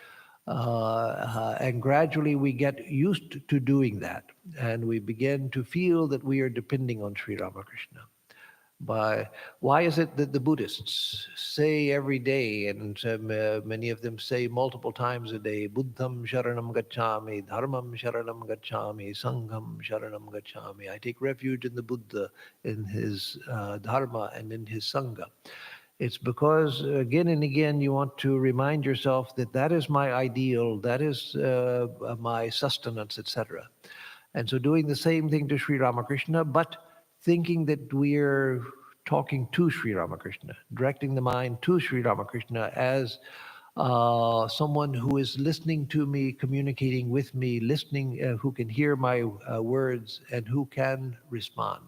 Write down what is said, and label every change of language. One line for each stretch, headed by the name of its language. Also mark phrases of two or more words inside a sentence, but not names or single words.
English: And gradually we get used to doing that, and we begin to feel that we are depending on Sri Ramakrishna. Why is it that the Buddhists say every day, and many of them say multiple times a day,
Sanskrit: Buddham Sharanam Gacchami, Dharmam Sharanam Gacchami, Sangham Sharanam Gacchami.
English: I take refuge in the Buddha, in his Dharma, and in his Sangha. It's because again and again you want to remind yourself that that is my ideal, that is my sustenance, etc. And so doing the same thing to Sri Ramakrishna, but thinking that we're talking to Sri Ramakrishna, directing the mind to Sri Ramakrishna as someone who is listening to me, communicating with me, listening, who can hear my words and who can respond.